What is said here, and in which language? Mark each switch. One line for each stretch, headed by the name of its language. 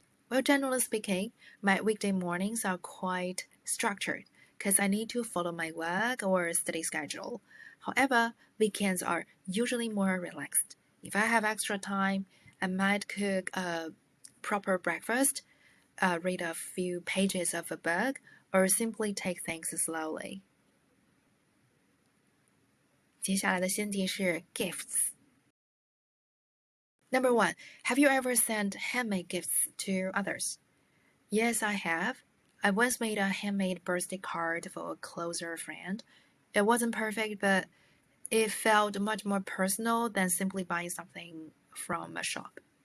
English: Well, generally speaking, my weekday mornings are quite structured because I need to follow my work or study schedule. However, weekends are usually more relaxed. If I have extra time, I might cook a proper breakfast, read a few pages of a book, or simply take things slowly.
Chinese: 接下来的新题是 gifts.
English: Number 1, have you ever sent handmade gifts to others? Yes, I have. I once made a handmade birthday card for a closer friend. It wasn't perfect, but it felt much more personal than simply buying something from a shop.